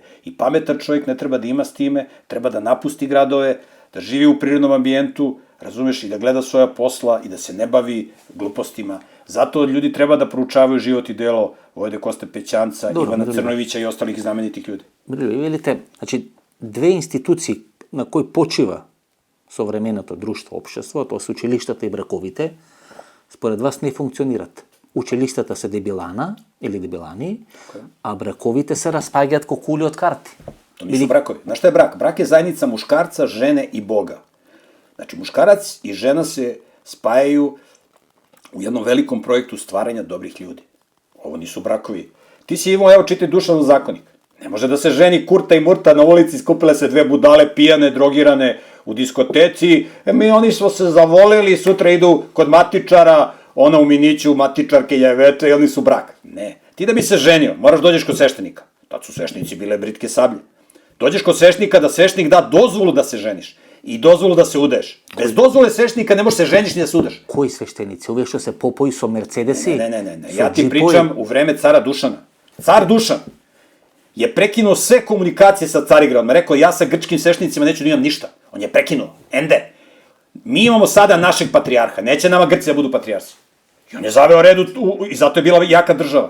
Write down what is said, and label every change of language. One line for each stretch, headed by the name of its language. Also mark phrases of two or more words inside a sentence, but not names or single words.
Serbian: I pametan čovjek ne treba da ima s time, treba da napusti gradove, da živi u prirodnom ambijentu, razumeš, i da gleda svoja posla i da se ne bavi glupostima. Zato ljudi treba da proučavaju život i delo Vojvode Koste Pećanca, Ivana Crnojevića i ostalih znamenitih ljudi. Vidite, znači, dve institucije na koji počiva
Macedonian: современото друштво, општество, тоа се училиштата и браковите, според вас не функционират. Училиштата се дебилана или дебилани, а браковите се распаѓаат ко кули од карти.
Serbian: To nisu brakovi. Znaš šta je brak? Brak je zajednica muškarca, žene i Boga. Znači, muškarac i žena se spajaju u jednom velikom projektu stvaranja dobrih ljudi. Ovo nisu brakovi. Ti si imao, evo, čitaj Dušanov zakonik. Ne može da se ženi Kurta i Murta na ulici, skupile se dve budale, pijane, drogirane u diskoteci. Oni smo se zavoleli, sutra idu kod matičara, ona u miniću, matičarke, jajevete, i oni su brak. Ne. Ti da bi se ženio, moraš dođeš kod sveštenika. Tad su sveštenici bile britke sablje. Dođeš kod sveštenika da sveštenik da dozvolu da se ženiš i dozvolu da se udeš. Bez dozvole sveštenika ne možeš se ženiš ni da se udeš.
Macedonian: Кои свештеници? Овие што се попои со мерцедеси?
Serbian: Ne. Ja ti pričam u vreme cara Dušana. Car Dušan je prekinuo sve komunikacije sa Carigradom. Rekao, ja sa grčkim sveštenicima neću da imam ništa. On je prekinuo. Ende. Mi imamo sada našeg patrijarha. Neće nama Grci da budu patrijarsi. I on je zaveo redu i zato je bila jaka država.